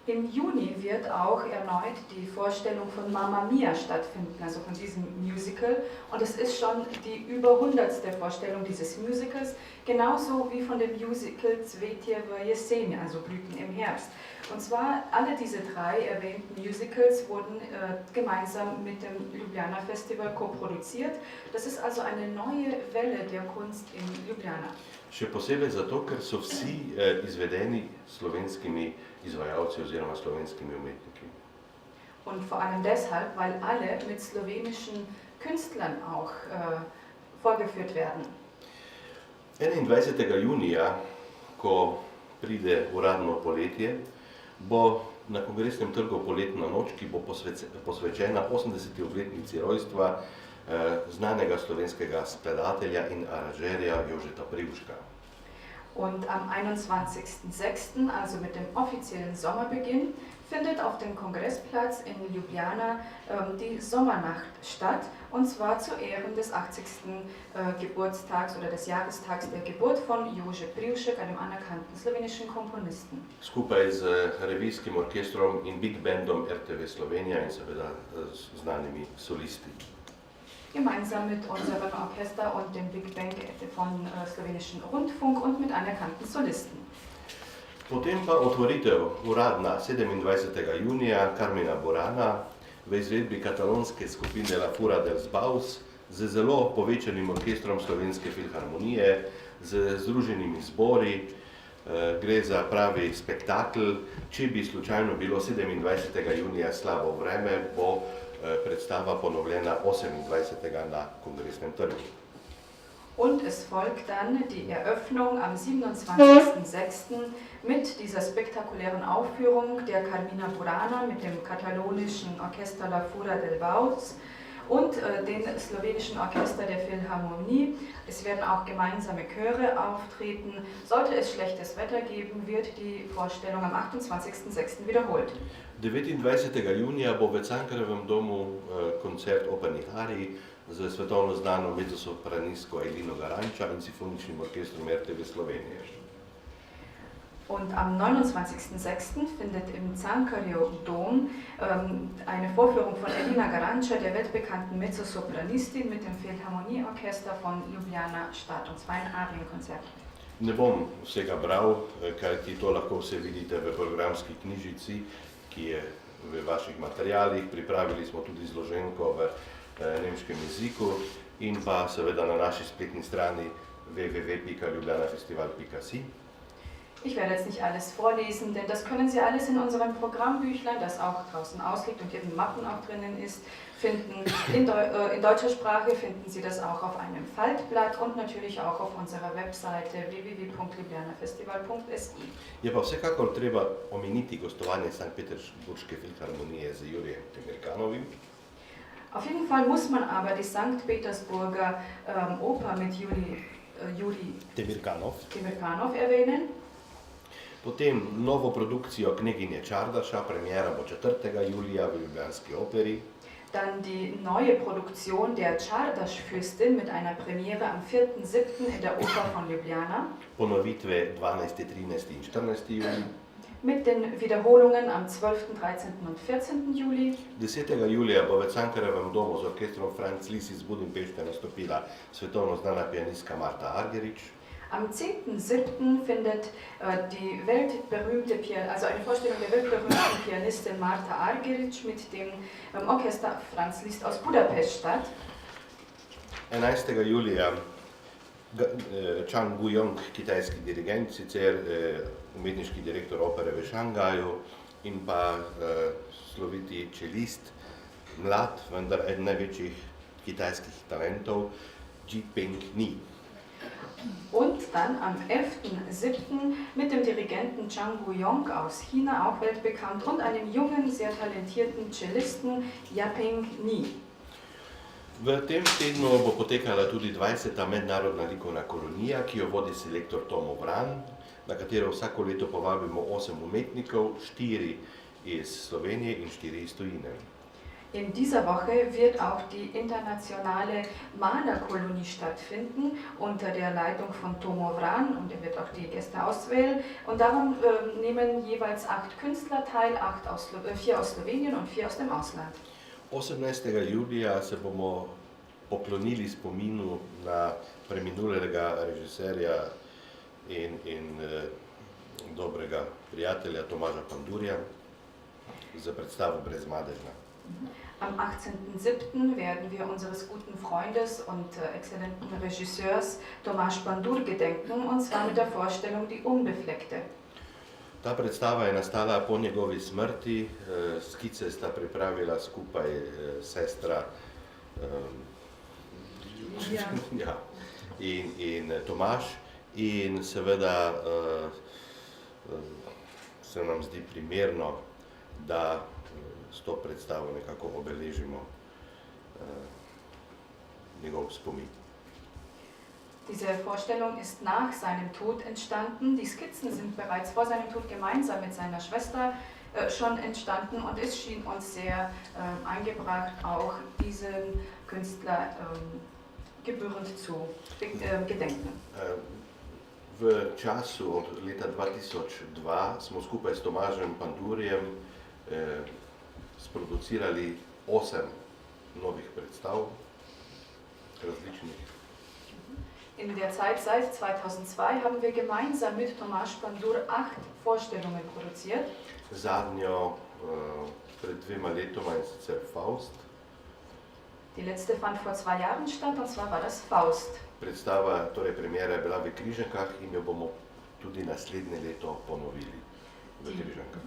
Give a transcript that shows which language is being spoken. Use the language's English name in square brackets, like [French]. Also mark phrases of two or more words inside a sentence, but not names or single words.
[German] Im Juni wird auch erneut die Vorstellung von Mamma Mia stattfinden, also von diesem Musical. Und es ist schon die über 100. Vorstellung dieses Musicals, genauso wie von dem Musical Cvetie v jeseni, also Blüten im Herbst. Und zwar alle diese 3 erwähnten Musicals wurden gemeinsam mit dem Ljubljana Festival koproduziert. Das ist also eine neue Welle der Kunst in Ljubljana. [Slovenian] Še posebej zato, ker so vsi izvedeni slovenskimi izvajalci oziroma slovenskimi umetniki. [German] Und vor allem deshalb, weil alle mit slowenischen Künstlern auch vorgeführt werden. [Slovenian] 21. junija, ko pride uradno poletje, bo na Kongresnem trgu Poletna noč, ki bo posvečena 80. obletnici rojstva znanega slovenskega skladatelja in aranžerja Jožeta Privška. [German] Und am 21.06., also mit dem offiziellen Sommerbeginn, findet auf dem Kongressplatz in Ljubljana die Sommernacht statt, und zwar zu Ehren des 80. Geburtstags oder des Jahrestags der Geburt von Jože Privšek, einem anerkannten slowenischen Komponisten. [Slovenian] Skupaj z revijskim orkestrom in big bandom RTV Slovenija in seveda znanimi solisti. [German] Gemeinsam mit unserem Orchester und dem Big Band von slowenischen Rundfunk und mit anerkannten Solisten. [Slovenian] Potem pa otvoritev uradna 27. junija Carmina Burana v izvedbi katalonske skupine La Fura dels Baus z zelo povečanim orkestrom Slovenske filharmonije, z združenimi zbori. Gre za pravi spektakel. Če bi slučajno bilo 27. junija slabo vreme, bo predstava ponovljena 28. na Kongresnem trgu. [German] Und es folgt dann die Eröffnung am 27.06. mit dieser spektakulären Aufführung der Carmina Burana mit dem katalonischen Orchester La Fura dels Baus und dem slowenischen Orchester der Philharmonie. Es werden auch gemeinsame Chöre auftreten. Sollte es schlechtes Wetter geben, wird die Vorstellung am 28.06. wiederholt. [Slovenian] 29. junija bo v Cankarjevem domu koncert opernih arij z svetovno znano mezzosopranistko Elino Garanča in simfoničnim orkestrom RTV Slovenije. [German] Und am 29.06. findet im Cankarjev Dom eine Vorführung von Elina Garanča, der weltbekannten Mezzosopranistin, mit dem Philharmonieorchester von Ljubljana statt, und zwar ein Arienkonzert. [Slovenian] Ne bom vsega bral, kajti to lahko vse vidite v programski knjižici, ki je v vaših materialih. Pripravili smo tudi izloženko v nemškem jeziku in pa seveda na naši spletni strani www.ljubljanafestival.si. [German] Ich werde jetzt nicht alles vorlesen, denn das können Sie alles in unserem Programmbüchlein, das auch draußen ausliegt und in Mappen auch drinnen ist, finden. In deutscher Sprache finden Sie das auch auf einem Faltblatt und natürlich auch auf unserer Webseite www.ljubljanafestival.si. [Slovenian] Je pa vsekakor treba omeniti gostovanje Sankt-Peterburške filharmonije z Jurijem Temirkanovim. [German] Auf jeden Fall muss man aber die St. Petersburger Oper mit Juri Temirkanov erwähnen. [Slovenian] Potem novo produkcijo Kneginje Čardaša, premiera bo 4. julija v Ljubljanski operi. [German] Dann die neue Produktion der Čardaš-Fürstin mit einer Premiere am 4.7. in der Oper von Ljubljana. [Slovenian] Ponovitve 12., 13. in 14. julij. [German] Mit den Wiederholungen am 12., 13. und 14. Juli. [Slovenian] 10. julija bo v Cankarjevem domu z orkestrom Franz Liszt iz Budimpešte nastopila svetovno znana pianistka Marta Argerich. [German] Am 10.7. findet die weltberühmte also eine Vorstellung der weltberühmten Pianistin Marta Argerich mit dem Orchester Franz Liszt aus Budapest statt. [Slovenian] 11. julija Chang Gu-yong, kitajski dirigent, sicer umetniški direktor opere v Šangaju in pa sloviti čelist, mlad, vendar eden največjih kitajskih talentov, Ji-Peng Ni. [German] Und dann am 11.7. mit dem Dirigenten Chang Gu-yong aus China, auch weltbekannt, und einem jungen, sehr talentierten Cellisten Ji-Peng Ni. [Slovenian] V tem tednu bo potekala tudi 20. mednarodna likovna kolonija, ki jo vodi selektor Tomo Vran, na katero vsako leto povabimo 8 umetnikov, 4 iz Slovenije in 4 iz tujine. [German] In dieser Woche wird auch die internationale Malerkolonie stattfinden unter der Leitung von Tomo Vran und er wird auch die Gäste auswählen. Und daran nehmen jeweils 8 Künstler teil, 4 aus Slowenien und 4 aus dem Ausland. [Slovenian] 18. julija se bomo poklonili spominu na preminulega režiserja in dobrega prijatelja Tomaža Pandurja za predstavo Brez madežna. [German] Am 18.07. werden wir unseres guten Freundes und exzellenten Regisseurs Tomaž Pandur gedenken, und zwar mit der Vorstellung Die Unbefleckte. [Slovenian] Ta predstava je nastala po njegovi smrti, skice sta pripravila skupaj sestra ja, in Tomaž, in seveda se nam zdi primerno, da s to predstavo nekako obeležimo njegov spomin. [German] Diese Vorstellung ist nach seinem Tod entstanden. Die Skizzen sind bereits vor seinem Tod gemeinsam mit seiner Schwester schon entstanden, und es schien uns sehr eingebracht, auch diesen Künstler gebührend zu gedenken. [Slovenian] V času od leta 2002 smo skupaj s Tomažem Pandurjem sproducirali 8 novih predstav, različnih. [German] In der Zeit seit 2002 haben wir gemeinsam mit Tomaž Pandur 8 Vorstellungen produziert. [Slovenian] Zadnjo pred 2 letoma, in sicer Faust. [German] Die letzte fand vor 2 Jahren statt, und zwar war das Faust. [Slovenian] Predstava, torej premiera je bila v Križankah in jo bomo tudi naslednje leto ponovili v Križankah.